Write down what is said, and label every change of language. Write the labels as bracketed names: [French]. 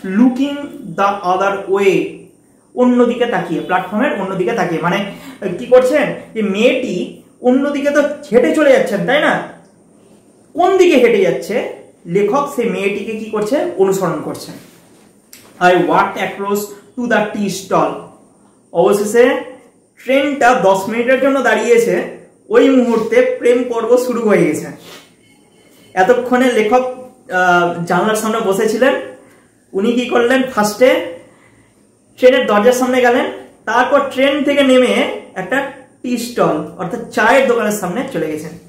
[English] looking the other way, [Bangla] অন্যদিকে তাকিয়ে, প্ল্যাটফর্মের অন্যদিকে তাকিয়ে, মানে কি করছেন, যে মেয়েটি অন্যদিকে তো হেঁটে চলে যাচ্ছেন, তাই না? কোন দিকে হেঁটে যাচ্ছে, লেখক সেই মেয়েটিকে কি করছে, অনুসরণ করছেন। [English] I walked across to the tea stall. [Bangla] অবশেষে ট্রেনটা 10 মিনিটের জন্য দাঁড়িয়েছে, ওই মুহূর্তে প্রেম পর্ব শুরু হয়ে গেছে। এতক্ষণে লেখক জানলার সামনে বসেছিলেন, উনি কি করলেন, ফার্স্টে ট্রেনের দরজার সামনে গেলেন, তারপর ট্রেন থেকে নেমে একটা টি স্টল অর্থাৎ চায়ের দোকানের সামনে চলে গেছেন।